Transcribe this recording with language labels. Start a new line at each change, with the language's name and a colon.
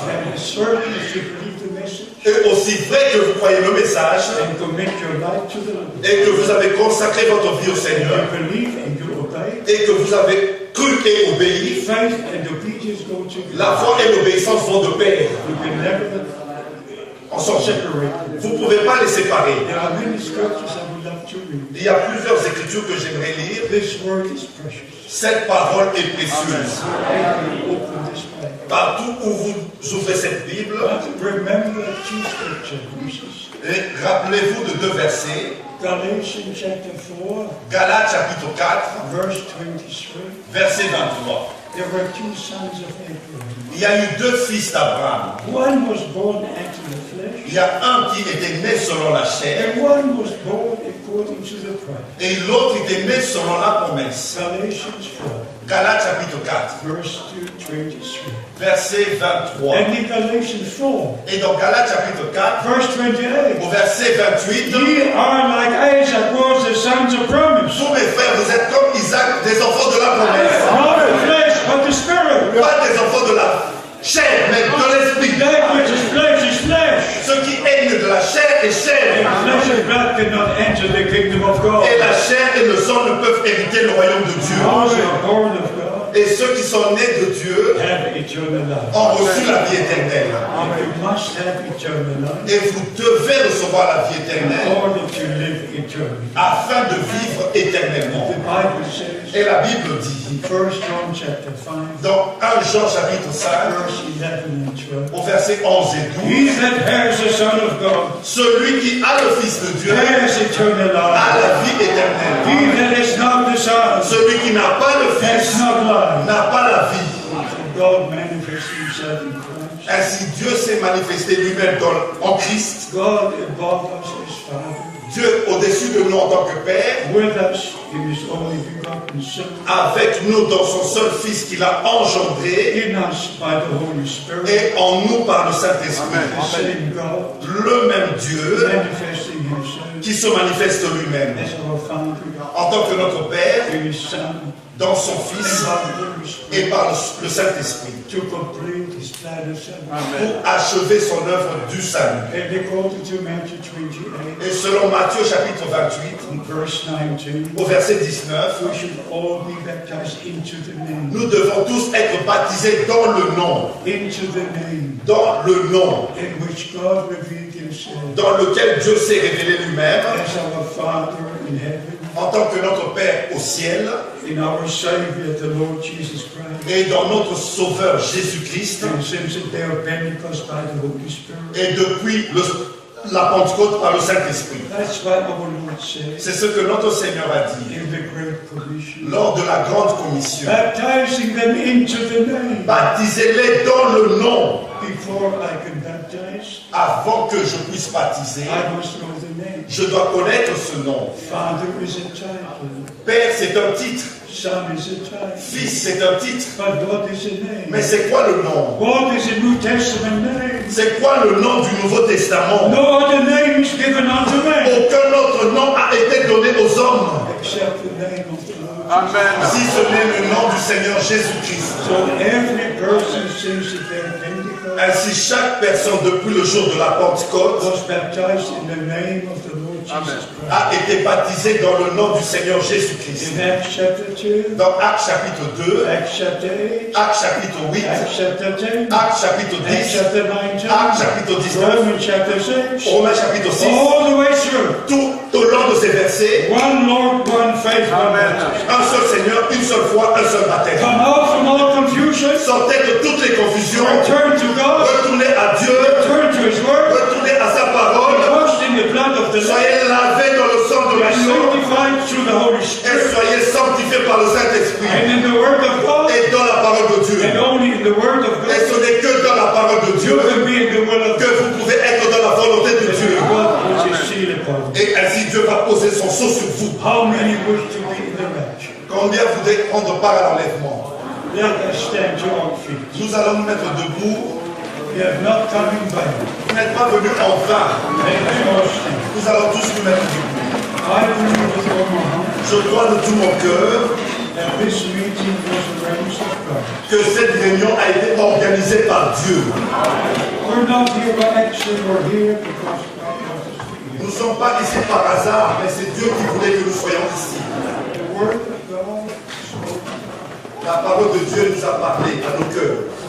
English: And as certain as you believe the message
French: Et aussi vrai que vous croyez le message
English: and commit your life to the Lord,
French: et que vous avez consacré votre vie au Seigneur
English: you believe and you obey,
French: et que vous avez cru et obéi,
English: faith and obedience go together.
French: la foi et l'obéissance vont de pair.
English: You can never
French: Ensemble.
English: separate.
French: Vous ne pouvez pas les séparer.
English: There are many scriptures I would love to read.
French: Il y a plusieurs écritures que j'aimerais lire.
English: This word is precious.
French: Cette parole est précieuse.
English: Open this Bible.
French: Partout où vous ouvrez cette Bible,
English: But remember two scripture verses.
French: et rappelez-vous de deux versets.
English: Galatians chapter 4,
French: Galates chapitre 4,
English: verse 23.
French: verset 23.
English: There were two sons of Abraham.
French: Il y a eu deux fils d'Abraham.
English: One was born after the flesh,
French: Il y a un qui était né selon la chair
English: and one was born according to the promise.
French: et l'autre était né selon la promesse.
English: Galatians 4,
French: Galates chapitre 4,
English: verse 23.
French: verset 23.
English: And in Galatians 4,
French: Et dans Galates chapitre 4,
English: verse 28,
French: au verset 28,
English: ye are like Isaac was the sons of promise.
French: vous mes frères, vous êtes comme Isaac, des enfants de la promesse.
English: Not the flesh, but the spirit.
French: Pas des enfants de la chair, mais de l'esprit.
English: That which is flesh is flesh.
French: Ce qui est né de la chair est chair.
English: Flesh and blood cannot enter the kingdom of God.
French: Et la chair et le sang ne peuvent hériter le royaume de Dieu.
English: Those who are born of God
French: Et ceux qui sont nés de Dieu
English: have eternal life.
French: ont reçu la vie éternelle.
English: And you must have eternal life
French: Et vous devez recevoir la vie
English: in
French: éternelle
English: order to live eternally.
French: afin de vivre éternellement.
English: The Bible says
French: Et la Bible dit,
English: in 1 John chapter 5,
French: dans 1 Jean chapitre 5,
English: verse 11 and 12,
French: au verset 11 et 12,
English: he that has the Son of God
French: celui qui a le Fils de Dieu
English: has eternal
French: a
English: life.
French: la vie éternelle.
English: He that has not the Son
French: Celui qui n'a pas le
English: has
French: Fils
English: not life.
French: n'a pas la vie.
English: God manifests himself in Christ.
French: Ainsi, Dieu s'est manifesté lui-même en Christ.
English: God above us is Father.
French: Dieu au-dessus de nous en tant que Père,
English: with us in His only begotten Son,
French: avec nous dans son seul Fils qu'il a engendré,
English: in us by the Holy Spirit,
French: et en nous par le Saint-Esprit.
English: the same God,
French: Le même Dieu
English: manifesting Himself
French: qui se manifeste lui-même
English: as our Father,
French: en tant que notre Père,
English: in His Son,
French: dans son
English: and
French: Fils
English: by the Holy Spirit,
French: et par le Saint-Esprit,
English: to complete His plan of salvation.
French: pour achever son œuvre du salut.
English: And according to Matthew 28,
French: Et selon Matthieu chapitre 28,
English: in verse 19,
French: au verset 19,
English: we should all be baptized into the name.
French: nous devons tous être baptisés dans le nom,
English: Into the name
French: dans le nom,
English: in which God revealed Himself
French: dans lequel Dieu s'est révélé lui-même,
English: as our Father in heaven,
French: en tant que notre Père au ciel,
English: in our Savior, the Lord Jesus Christ,
French: et dans notre Sauveur Jésus-Christ,
English: and since the day of Pentecost by the Holy Spirit.
French: et depuis la Pentecôte par le Saint-Esprit.
English: That's what our Lord said
French: C'est ce que notre Seigneur a dit
English: in the Great Commission.
French: lors de la grande commission.
English: Baptizing them into the name.
French: Baptisez-les dans le nom.
English: Before I can baptize,
French: Avant que je puisse baptiser,
English: I must know the name.
French: je dois connaître ce nom.
English: Father is a title.
French: Père, c'est un titre.
English: Son is a title.
French: Fils, c'est un titre.
English: But what is a name?
French: Mais c'est quoi le nom?
English: What is a New Testament name?
French: C'est quoi le nom du Nouveau Testament?
English: No other name is given unto man
French: Aucun autre nom a été donné aux hommes,
English: except the name of the Lord. Amen.
French: si ce n'est le nom du Seigneur Jésus-Christ.
English: So every person since the day of Pentecost
French: Ainsi, chaque personne depuis le jour de la Pentecôte
English: was baptized in the name of the Lord Jesus Christ.
French: a été baptisée dans le nom du Seigneur Jésus-Christ.
English: In Acts chapter 2,
French: Dans Actes chapitre 2,
English: Acts chapter 8,
French: Actes chapitre 8,
English: Acts chapter 10,
French: Actes chapitre
English: Acts
French: 10,
English: chapter 19,
French: Actes chapitre 19,
English: Romans chapter 6,
French: Romains chapitre 6,
English: all the way through.
French: tout au long de ces versets,
English: One Lord, one faith, one baptism.
French: un seul Seigneur, une seule foi, un seul baptême.
English: Come out from all confusion,
French: Sortez de toutes les confusions,
English: return to God,
French: retournez à Dieu,
English: return to His Word,
French: retournez à sa parole,
English: washed in the blood of the Lamb,
French: soyez lavés dans le sang de
English: and
French: l'agneau
English: sanctified through the Holy
French: et
English: Spirit,
French: soyez sanctifiés par le Saint-Esprit
English: and in the Word of God,
French: et dans la parole de Dieu.
English: and only in the Word of
French: Et ce
English: God,
French: n'est que dans la parole de
English: you
French: Dieu
English: can be in the will of
French: que
English: God.
French: vous pouvez être dans la volonté de Dieu.
English: God puts His seal upon you.
French: Et ainsi Dieu va poser son sceau sur vous.
English: How many wish to be in the rapture?
French: Combien voudrez prendre part à l'enlèvement?
English: Let us stand to our feet.
French: Nous allons nous mettre debout.
English: We have not come in vain.
French: Vous n'êtes pas venus en vain.
English: Let us all stand.
French: Nous allons tous nous mettre debout.
English: I believe with all my heart
French: Je crois de tout mon cœur
English: that this meeting was arranged of God.
French: que cette réunion a été organisée par Dieu.
English: We're not here by accident, we're here because God wants us to be
French: Nous
English: here.
French: ne sommes pas ici par hasard, mais c'est Dieu qui voulait que nous soyons ici.
English: The Word of God spoken.
French: La parole de Dieu nous a parlé à nos cœurs.